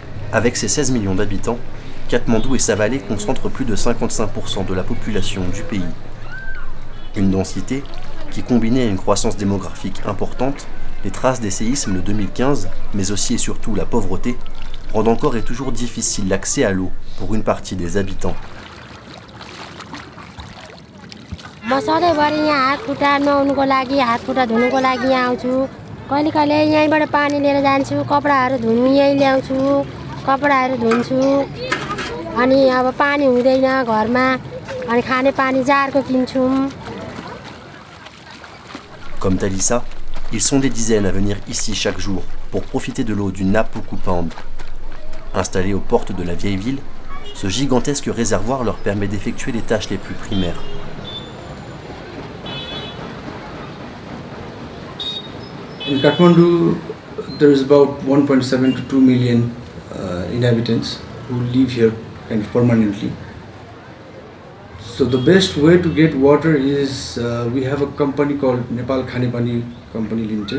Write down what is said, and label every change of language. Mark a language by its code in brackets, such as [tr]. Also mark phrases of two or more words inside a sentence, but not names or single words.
[fr] Avec ses 16 millions d'habitants, Katmandou et sa vallée concentrent plus de 55% de la population du pays. Une densité qui, combinée à une croissance démographique importante, les traces des séismes de 2015, mais aussi et surtout la pauvreté, rendent encore et toujours difficile l'accès à l'eau pour une partie des habitants. [ne] म सधैँभरि यहाँ हातखुट्टा नुहाउनुको लागि हातखुट्टा धुनुको लागि यहाँ आउँछु कहिले कहिले यहीँबाट पानी लिएर जान्छु कपडाहरू धुनु यहीँ ल्याउँछु कपडाहरू धुन्छु अनि अब पानी हुँदैन घरमा अनि खाने पानी जारको किन्छौँ. [fr] Comme Talissa, ils sont des dizaines à venir ici chaque jour pour profiter de l'eau du Napuku Pond. Installé aux portes de la vieille ville, ce gigantesque réservoir leur permet d'effectuer les tâches les plus primaires. [en] In Kathmandu, there is about 1.7 to 2 million inhabitants who live here kind of permanently. So the best way to get water is we have a company called Nepal Khane Pani Company Limited.